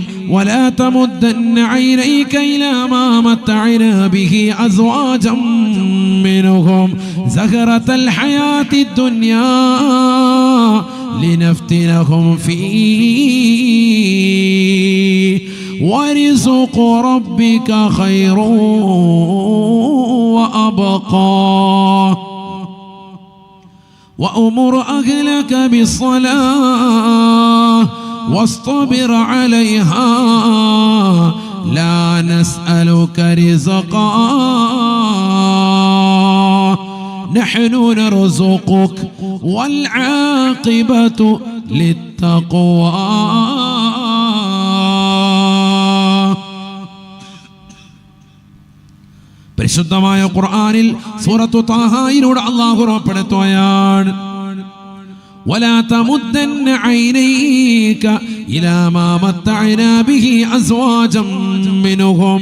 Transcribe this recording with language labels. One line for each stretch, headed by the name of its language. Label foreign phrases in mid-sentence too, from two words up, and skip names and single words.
Arabic: ولا تمدن عينيك إلى ما متعنا به أزواجا منهم زهرة الحياة الدنيا لنفتنهم فيه ورزق ربك خير വഅബ്ഖാ وأمر أهلك بالصلاة واصطبر عليها لا نسألك رزقا نحن نرزقك والعاقبة للتقوى.
Malayalam: പരിശുദ്ധമായ ഖുർആനിൽ സൂറത്തു താഹയിലൂടെ അല്ലാഹു ഉറപ്പെടുത്തുകയാണ്,
Arabic: ولا تمدن عينيك إلى ما متعنا به أزواجا منهم.